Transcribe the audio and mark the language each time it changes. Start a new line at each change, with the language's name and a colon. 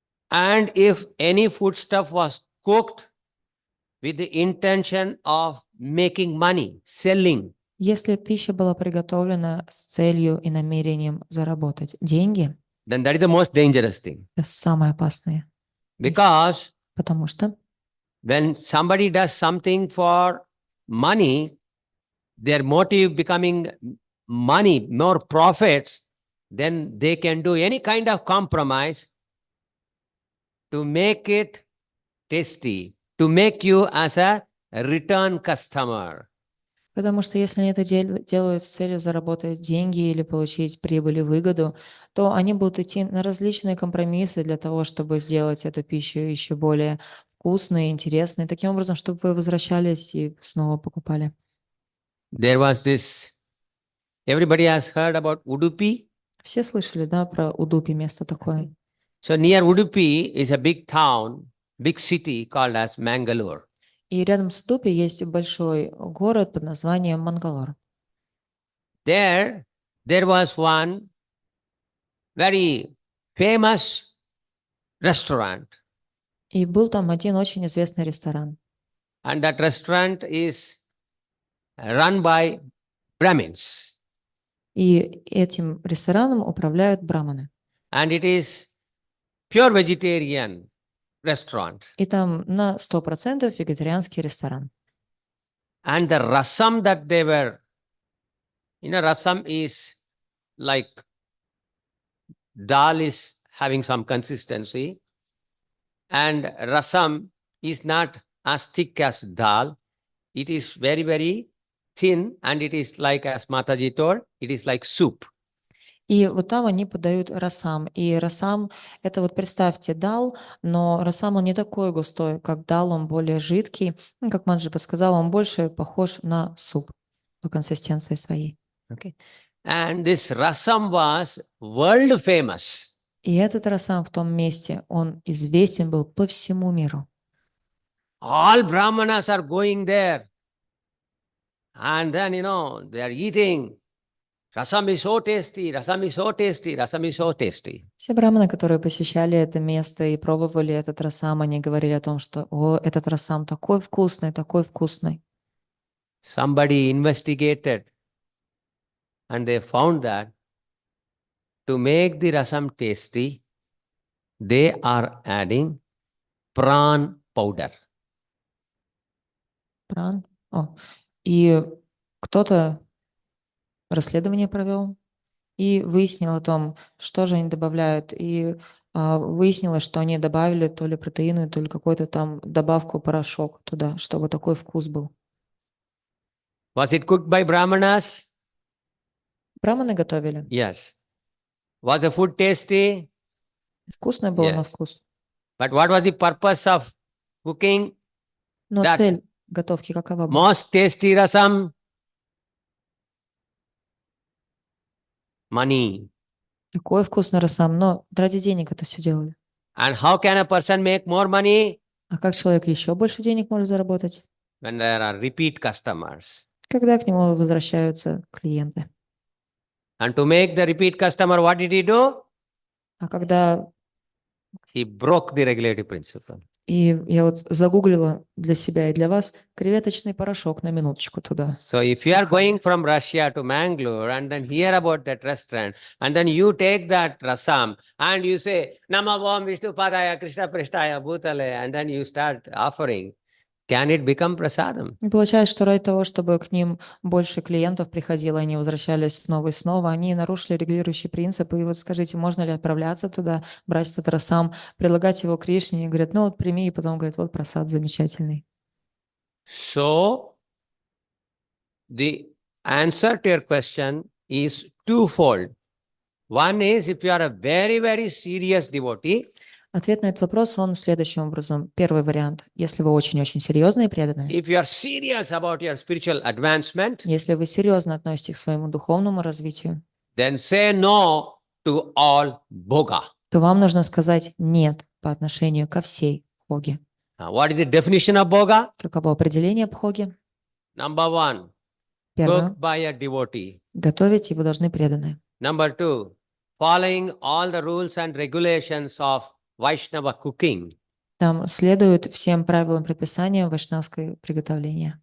English: And if any foodstuff was cooked with the intention of making money, selling,
Russian: Если пища была приготовлена с целью и намерением заработать деньги,
English: then that is the most dangerous thing.
Russian: это самое опасное.
English: Because
Russian: Потому что
English: when somebody does something for money, their motive becoming money, more profits, then they can do any kind of compromise to make it tasty, to make you as a return customer.
Russian: Потому что если они это делают с целью заработать деньги или получить прибыль и выгоду, то они будут идти на различные компромиссы для того, чтобы сделать эту пищу еще более вкусной, интересной, таким образом, чтобы вы возвращались и снова покупали.
English: There was this, everybody has heard about Udupi.
Russian: Все слышали, да, про Удупи, место такое.
English: So near Udupi is a big town, big city called as Mangalore.
Russian: И рядом с Удупи есть большой город под названием Мангалор.
English: There was one very famous restaurant.
Russian: И был там один очень известный ресторан.
English: And that restaurant is run by Brahmins.
Russian: И этим рестораном управляют браманы.
English: And it is pure vegetarian restaurant.
Russian: И там на 100% вегетарианский ресторан.
English: And the rasam that they were, rasam is like dal is having some consistency. And rasam is not as thick as dal. It is very, very thin, and it is like, as Mataji told, it is like soup.
Russian: И вот там они подают расам. И расам, это вот представьте дал, но расам он не такой густой, как дал, он более жидкий. Как Манджипа сказал, он больше похож на суп по консистенции своей.
English: Okay. And this rasam was world famous.
Russian: И этот расам в том месте, он известен был по всему миру.
English: All brahmanas are going there. And then, they are eating. Rasam is so tasty, rasam is so tasty, rasam is so tasty.
Russian: Все браманы, которые посещали это место и пробовали этот расам, они говорили о том, что «О, этот расам такой вкусный, такой вкусный».
English: Somebody investigated and they found that to make the rasam tasty, they are adding prawn powder.
Russian: Пран. И кто-то расследование провел и выяснил о том, что же они добавляют. И выяснилось, что они добавили то ли протеины, то ли какой-то там добавку, порошок туда, чтобы такой вкус был.
English: Was it cooked by brahmanas?
Russian: Браманы готовили.
English: Yes. Was the food tasty?
Russian: Вкусное было на
English: Yes.
Russian: вкус.
English: But what was the purpose of cooking?
Russian: Но
English: That-
Russian: цель готовки какова была?
English: Most tasty rasam? Money.
Russian: Такой вкусный расам, но ради денег это все делали.
English: And how can a person make more money?
Russian: А как человек еще больше денег может заработать?
English: When there are repeat customers.
Russian: Когда к нему возвращаются клиенты.
English: And to make the repeat customer, what did he do?
Russian: А когда...
English: He broke the regulatory principle.
Russian: И я вот загуглила для себя и для вас креветочный порошок на минуточку туда.
English: So if you are going from Russia to Mangalore and then hear about that restaurant and then you take that rasam and you say,
Sanskrit: Nama Vam Vishnu Padaya Krishna Prishtaya Bhutale,
English: and then you start offering, can it become prasadam?
Russian: И получается, что ради того, чтобы к ним больше клиентов приходило, они возвращались снова и снова, они нарушили регулирующий принцип. И вот скажите, можно ли отправляться туда, брать этот расам, предлагать его Кришне, и говорят, ну вот прими, и потом говорят, вот прасад замечательный.
English: So the answer to your question is twofold. One is if you are a very, very serious devotee,
Russian: Ответ на этот вопрос, он следующим образом. Первый вариант. Если вы очень-очень серьезные и преданные,
English: if you are serious about your spiritual advancement,
Russian: если вы серьезно относитесь к своему духовному развитию,
English: then say no to all bhoga.
Russian: то вам нужно сказать «нет» по отношению ко всей хоге.
English: What is the definition of bhoga?
Russian: Каково определение бхоги?
English: Number one,
Russian: Первое.
English: cooked by a devotee.
Russian: Готовить его должны преданные.
English: Number two, following all the rules and regulations of Vaishnava cooking.
Russian: Там следуют всем правилам предписания вайшнавское приготовление.